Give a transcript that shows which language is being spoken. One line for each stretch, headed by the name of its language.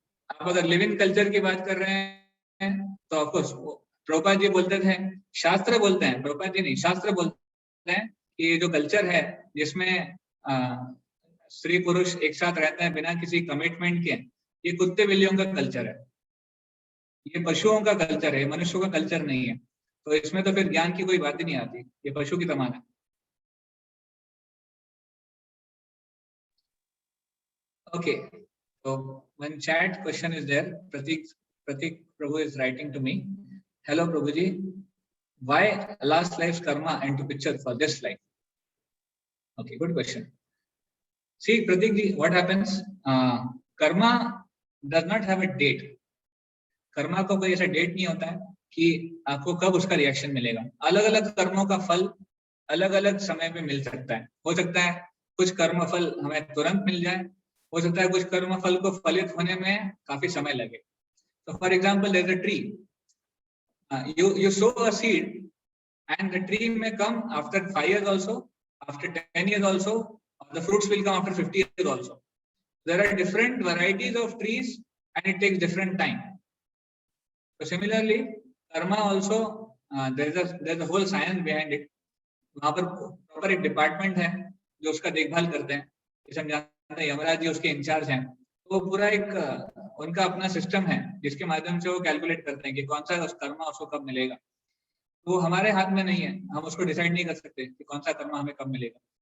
Hindi: आप अगर living culture की बात कर रहे हैं तो ऑफकोर्स प्रभुपाद जी बोलते थे, शास्त्र बोलते हैं, प्रभुपाद जी नहीं, शास्त्र बोलते हैं कि ये जो कल्चर है जिसमें स्त्री पुरुष एक साथ रहते हैं बिना किसी कमिटमेंट के, ये कुत्ते बिल्लियों का कल्चर है, ये पशुओं का कल्चर है, मनुष्यों का कल्चर नहीं है। तो इसमें तो फिर ज्ञान की कोई बात ही नहीं आती, ये पशु की समान है।
English: Okay, so one chat question is there. Pratik Prabhu is writing to me. Hello Prabhuji, why last life's karma into picture for this life? Okay, good question. See Pratik ji, what happens? Karma does not have a date.
Hindi: Karma को कोई ऐसा date नहीं होता है कि आपको कब उसका रिएक्शन मिलेगा। अलग अलग कर्मों का फल अलग अलग समय पे मिल सकता है। हो सकता है कुछ कर्म फल हमें तुरंत मिल जाए, हो सकता है कुछ कर्म फल को फलित होने में काफी समय लगे।
English: तो for example there is a tree, you sow a seed and the tree may come after 5 years also, after 10 years also, or the fruits will come after 50 years also. There are different varieties of trees and it takes different time. So similarly, karma also, there is a whole science behind it.
Hindi: वहाँ पर proper एक department है जो उसका देखभाल करते हैं, जैसे हम जानते हैं यमराज जी उसके इंचार्ज हैं। तो पूरा एक उनका अपना सिस्टम है जिसके माध्यम से वो कैलकुलेट करते हैं कि कौन सा कर्मा उसको कब मिलेगा। तो हमारे हाथ में नहीं है, हम उसको डिसाइड नहीं कर सकते कि कौन सा कर्मा हमें कब मिलेगा।